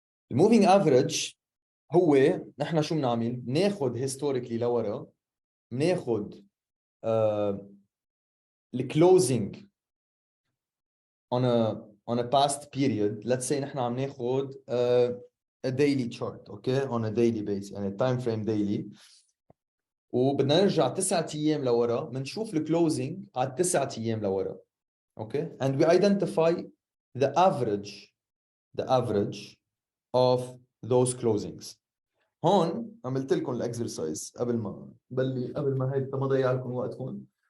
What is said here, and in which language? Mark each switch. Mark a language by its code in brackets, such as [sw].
[en] The moving average [ar] هو نحن شو بنعمل؟ ناخد [en] historically [ar] لورا، بناخد [en] closing on a past period. Let's say [ar] نحن عم ناخد [en] a daily chart, okay, on a daily basis, يعني time frame daily. [ar] وبدنا نرجع 9 أيام لورا بنشوف closing على 9 أيام لورا. [en] Okay, and we identify the average of those closings. [ar] هون عملت لكم الاكسرسايز قبل ما هيدا ما ضيع لكم وقتكم.